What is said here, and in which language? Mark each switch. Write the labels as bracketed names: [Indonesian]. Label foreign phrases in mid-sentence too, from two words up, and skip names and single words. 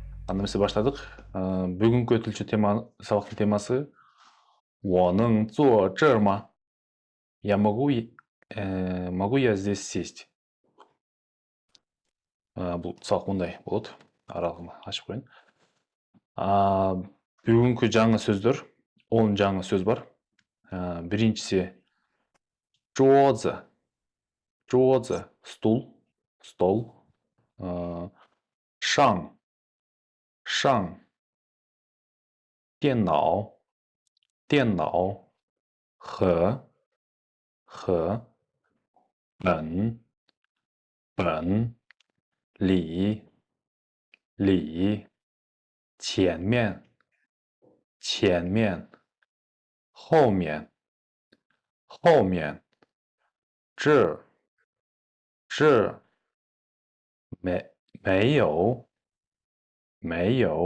[Kazakh] Анда біз баштадық. Бүгінгі тілші сабақтың темасы [Chinese] 我能坐这儿吗? [Russian] Могу я здесь сесть? [Kazakh] Бұл сабақ мұндай болады. Аралығын ашып қойын. Бүгінгі жаңа сөздер, 10 жаңа сөз бар. Біріншісі 桌子, стол. [Chinese] 上, 电脑, 和 本 里 前面 后面 这 没有 没